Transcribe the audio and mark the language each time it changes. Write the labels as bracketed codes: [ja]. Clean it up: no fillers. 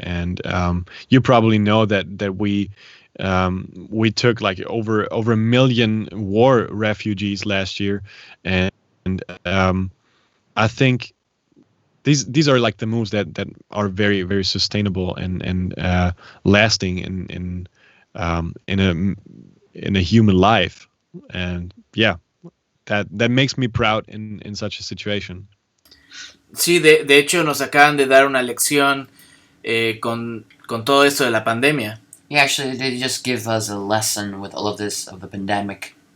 [en] And you probably know that we took like over 1 million war refugees last year, and I think these are like the moves that are very, very sustainable and lasting in a human life. And yeah, that makes me proud in such a situation. [es] Sí, de hecho nos acaban de dar una lección con todo esto de la pandemia. [en] Yeah, actually, they just give us a lesson with all of this, of the pandemic.